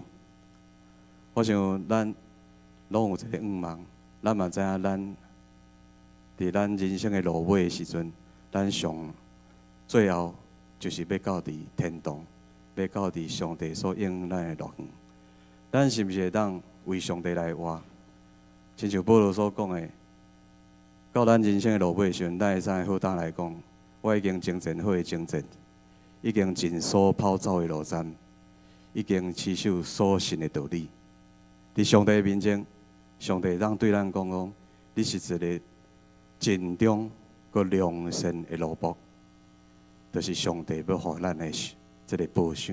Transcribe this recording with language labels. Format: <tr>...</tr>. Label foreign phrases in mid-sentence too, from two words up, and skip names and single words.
<nan>我想咱拢有一个愿望，咱嘛知影咱伫咱人生的路尾的时阵，咱上最后就是要到伫天堂。要到伫上帝所应咱的乐园， 咱是毋是会当为上帝来活？亲像保罗所讲的，到咱人生的路尾时阵，咱会使好胆来讲，我已经征战好的征战，已经尽所跑走的路程，已经持守所信的道理。伫上帝面前，上帝当对咱讲，你是一个尽忠佮良善的奴仆，就是上帝要予咱的这个报赏。</nan>